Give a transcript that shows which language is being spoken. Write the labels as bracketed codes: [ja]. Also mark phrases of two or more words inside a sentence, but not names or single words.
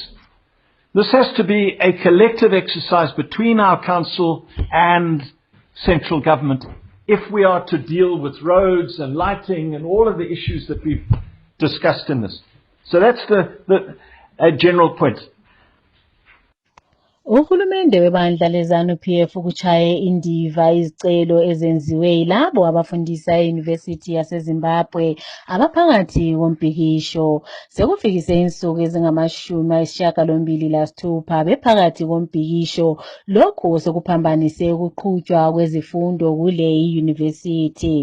[en] This has to be a collective exercise between our council and central government if we are to deal with roads and lighting and all of the issues that we've discussed in this. So that's a general point. [nd] Uhulumende webandla leZANU-PF ukuchaye indiva izicelo ezenziwe yilabo abafundisa e-University yaseZimbabwe abaphakathi kombhikisho. Sekufikise insuku ezingama-86 bephakathi kombhikisho, lokhu sekuphambanise ukuqhutshwa kwezifundo kule i-University.